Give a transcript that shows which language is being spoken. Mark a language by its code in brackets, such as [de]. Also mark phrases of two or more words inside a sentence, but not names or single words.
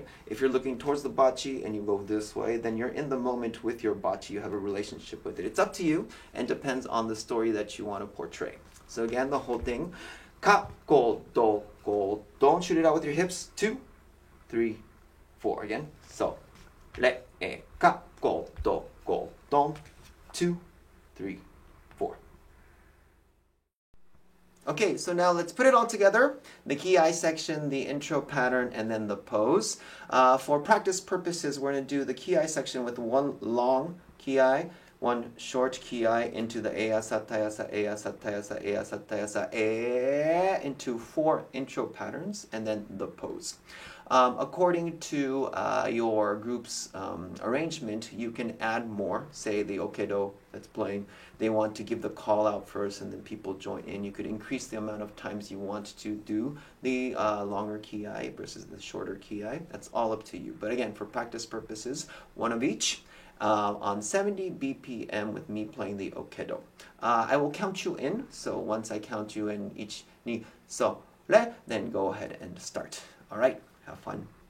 [en] If you're looking towards the bachi and you go this way, then you're in the moment with your bachi. You have a relationship with it. It's up to you and depends on the story that you want to portray. So again, the whole thing. Ka, go, do, go. Don't shoot it out with your hips. 2, 3, 4. Again. So, re, e, ka, go, do, go. Don't. 2, 3, 4. Okay, so now let's put it all together. The ki-ai section, the intro pattern, and then the pose. For practice purposes, we're going to do the ki-ai section with one long ki-ai, one short ki-ai into the easa, tayasa, easa, tayasa, easa, tayasa, e into 4 intro patterns, and then the pose. According to your group's arrangement, you can add more. Say the okedo that's playing, they want to give the call out first and then people join in. You could increase the amount of times you want to do the longer ki-ai versus the shorter ki-ai. That's all up to you. But again, for practice purposes, 1 of each on 70 BPM with me playing the okedo. I will count you in, so once I count you in, each ni, so, re, then go ahead and start. All right. Have fun.